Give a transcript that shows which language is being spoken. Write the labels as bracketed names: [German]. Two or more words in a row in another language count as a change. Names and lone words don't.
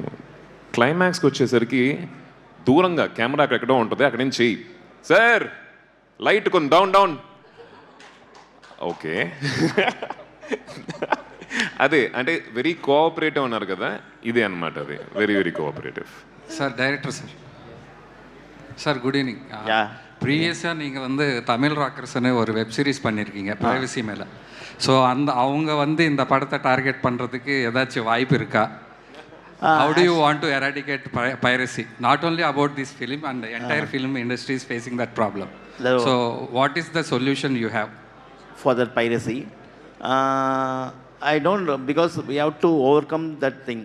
[Telugu] క్లైమాక్స్కి వచ్చేసరికి దూరంగా కెమెరా ఎక్కడో ఉంటుంది, అక్కడి నుంచి చెయ్యి సార్ లైట్ కొన్ని డౌన్. ఓకే అదే అంటే [English] very cooperative [Telugu] అన్నారు కదా, ఇదే అనమాట. అది [English] very cooperative. [Tamil] சார் டைரக்டர் சார் [English] good evening. [Tamil] ப்ரீவியஸாக நீங்கள் வந்து தமிழ் ராக்கர்ஸ்னு ஒரு [English] web series [Tamil] பண்ணியிருக்கீங்க ப்ரைவசி மேலே. ஸோ அவங்க வந்து இந்த படத்தை டார்கெட் பண்ணுறதுக்கு ஏதாச்சும் வாய்ப்பு இருக்கா? [English] How do you want to eradicate piracy? Not only about this film and the entire film industry is facing that problem. So what is the solution you have for that piracy? I don't know, because we have to overcome that thing.